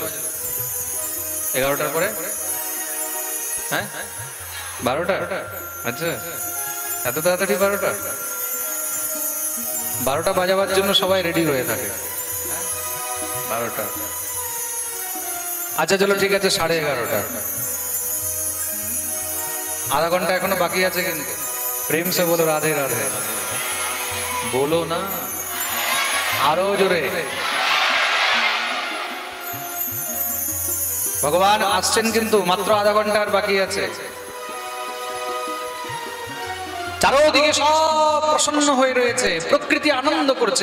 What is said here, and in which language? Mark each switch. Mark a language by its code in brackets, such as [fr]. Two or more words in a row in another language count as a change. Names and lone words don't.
[bn] 11টার পরে, হ্যাঁ 12টা। আচ্ছা, এত তাড়াতাড়ি 12টা? 12টা বাজাবার জন্য সবাই রেডি হয়ে থাকে। 12টা, আচ্ছা চলো ঠিক আছে 11:30। আধা ঘণ্টা এখনো বাকি আছে কিন্তু [hi] प्रेम से बोलो राधे राधे [bn] বলো না আরো জোরে ভগবান আসছেন কিন্তু মাত্র আধা ঘন্টার বাকি আছে। চারোদিকে সব প্রসন্ন হয়ে রয়েছে, প্রকৃতি আনন্দ করছে।